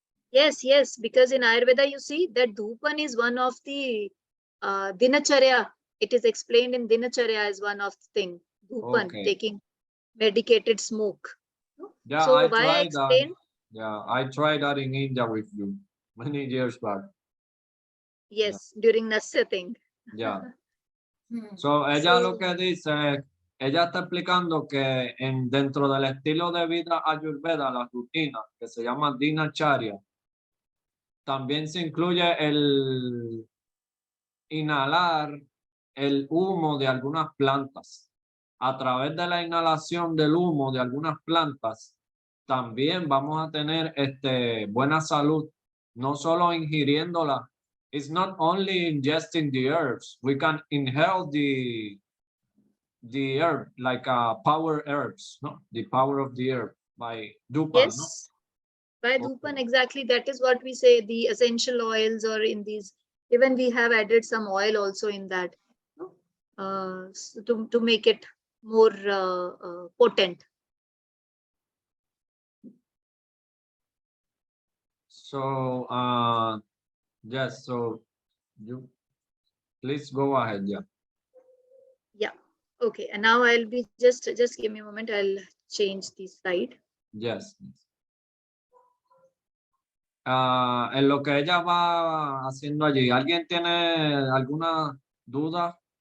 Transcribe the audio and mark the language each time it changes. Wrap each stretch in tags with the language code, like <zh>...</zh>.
<en>Yes, because in Ayurveda, you see that Dhupan is one of the Dinacharya. It is explained in Dinacharya as one of the things. Dhupan, taking medicated smoke. Yeah, so I why tried I explain? That. Yeah, I tried that in India with you many years back. Yes, during Nasya thing. Yeah.</en> <es>So ella lo que dice, ella está explicando que dentro del estilo de vida Ayurveda, la rutina que se llama Dinacharya, también se incluye el inhalar el humo de algunas plantas. A través de la inhalación del humo de algunas plantas, también vamos a tener buena salud, no solo ingiriéndola.</es> <en>It's not only ingesting the herbs. We can inhale the herb like power herbs, no? The power of the herb by Dhupan. Yes, no? by Dhupan, exactly. That is what we say, the essential oils, or in these, even we have added some oil also in that, to make it more potent. So, yes, so you please go ahead, yeah. Yeah, okay. And now I'll be just give me a moment. I'll change the slide. Yes.</en> <es>En lo que ella va haciendo allí, ¿alguien tiene alguna duda?</es>